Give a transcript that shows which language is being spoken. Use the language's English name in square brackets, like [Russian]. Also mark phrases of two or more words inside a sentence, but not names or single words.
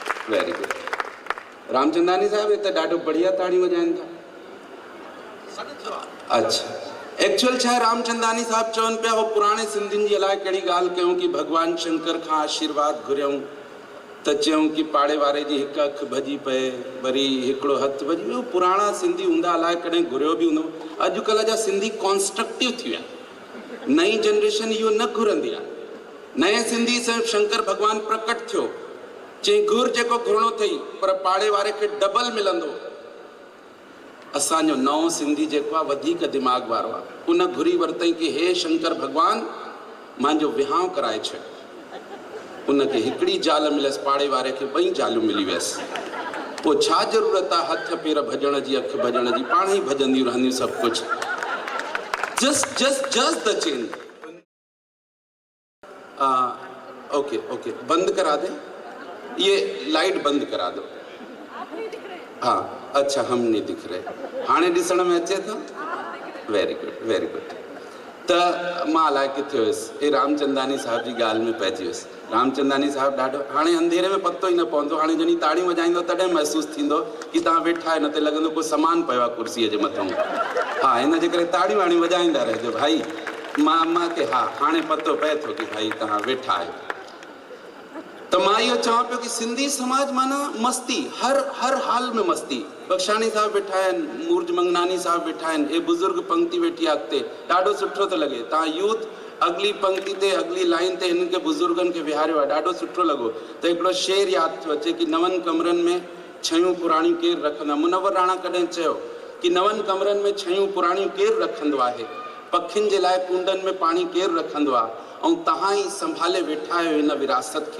[English] Very good. [Sindhi] रामचंदानी साहब [Hindi] ये तो [Sindhi] ॾाढो बढ़िया ताड़ी वॼाइनि था। अच्छा, एक्चुअल छा रामचंदानी साहब चवनि पिया हो पुराणे सिंधियुनि जी अलाए कहिड़ी ॻाल्हि कयूं कि भगवान शंकर खां आशीर्वाद घुरियऊं त चयूं कि पाड़े वारे जी हिकु अखि भॼी पए, वरी हिकिड़ो हथु भॼी। उहो पुराणा सिंधी हूंदा, अलाए कॾहिं घुरियो बि हूंदो। अॼुकल्ह जा सिंधी कॉन्स्ट्रक्टिव थी विया, नई जनरेशन इहो न घुरंदी आहे। नए सिंधी शंकर भगवान प्रकट थियो, चई घुर जेको घुरणो अथई, पर पाड़े वारे खे डबल मिलंदो। असांजो नओं सिंधी जेको आहे वधीक दिमाग़ वारो आहे, उन घुरी वरितई कि हे शंकर भगवान मुंहिंजो विहांउ कराए छॾ। उनखे हिकिड़ी ज़ाल मिलयसि, पाड़े वारे खे 2 ज़ालूं मिली वियसि। पोइ छा ज़रूरत आहे हथ पेर भॼण जी, अखि भॼण जी, पाण ई भॼंदियूं रहंदियूं सभु कुझु। [English] Just the change. [Hindi] ओके ओके, बंद करा दे, ये लाइट बंद करा दो। हाँ अच्छा, हम नहीं दिख रहे, [Sindhi] हाणे ॾिसण में अचे थो। [English] Very good very good. [Sindhi] त मां अलाए किथे हुयुसि, हे रामचंदानी साहब जी ॻाल्हि में पइजी वियुसि। रामचंदानी साहब ॾाढो, हाणे अंधेरे में पतो ई न पवंदो, हाणे जॾहिं ताड़ियूं वॼाईंदो तॾहिं महसूसु थींदो कि तव्हां वेठा आहियो, न त लॻंदो को सामान पियो आहे कुर्सीअ जे मथां। हा, हिन जे करे ताड़ियूं हाणे वॼाईंदा रहिजो भाई। मां के हा हाणे पतो पए थो कि भाई तव्हां वेठा आहियो। तो मां इहो चवां पियो कि सिंधी समाज माना मस्ती, हर हाल में मस्ती। बख्शानी साहब वेठा आहिनि, मूर्ज मंगनानी साहब वेठा आहिनि, हे बुज़ुर्ग पंक्ति वेठी आहे अॻिते, ॾाढो सुठो थो लॻे। तव्हां यूथ अगली पंक्ति ते, अगली लाइन ते हिननि खे बुज़ुर्गनि खे विहारियो आहे, ॾाढो सुठो लॻो। त हिकिड़ो शेर यादि थो अचे कि 9 कमरनि में 6 पुराणियूं केरु रखंदो आहे। मुनव्वर राणा कॾहिं चयो कि 9 कमरनि में 6 पुराणियूं केरु रखंदो आहे, पखियुनि जे लाइ कुंडनि में पाणी केरु रखंदो आहे, ऐं तव्हां ई संभाले वेठा आहियो हिन विरासत खे।